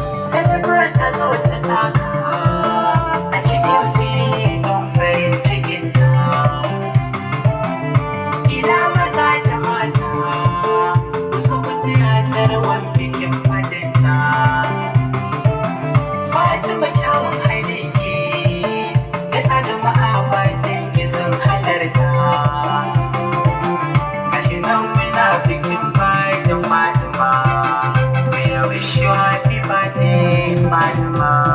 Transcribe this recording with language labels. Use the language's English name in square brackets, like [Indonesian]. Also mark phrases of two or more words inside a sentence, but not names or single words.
[Hausa] Celebrate ta zo ta taka a cikin fili don farin cikinta. Ina maza da mata, ku zo ku taya ta rawan bikin fadinta. Fatima kyawun halinki, ya sa jama'a fadinki sun halarta. Gashi nan muna bikin fadin Fatima, [English] we wish you happy birthday, [Hausa] Fatima.